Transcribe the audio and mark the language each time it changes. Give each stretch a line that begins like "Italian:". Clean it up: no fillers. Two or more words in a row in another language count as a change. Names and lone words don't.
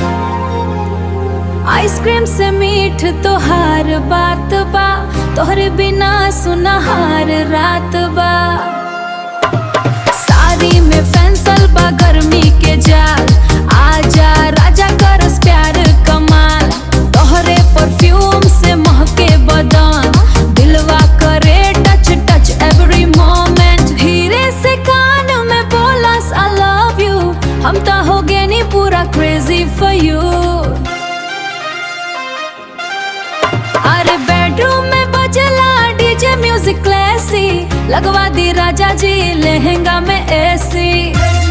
Bhojpuri: आइसक्रीम से मीठ तोहार बात बा, तोहरे बिना सुनहार रात बा। सारी में फैंसल बा गर्मी के जाल, आजा राजा करस प्यार कमाल। तोहरे परफ्यूम से महके बदन, दिलवा करे
English: touch touch every moment.
Bhojpuri: धीरे से कान में बोलस
English: I love you,
Bhojpuri: हम तो हो गए नी पूरा
English: crazy for you.
Bhojpuri: अरे बेडरूम में बजला
English: DJ music classy,
Bhojpuri: लगवा दी राजा जी लहंगा में एसी।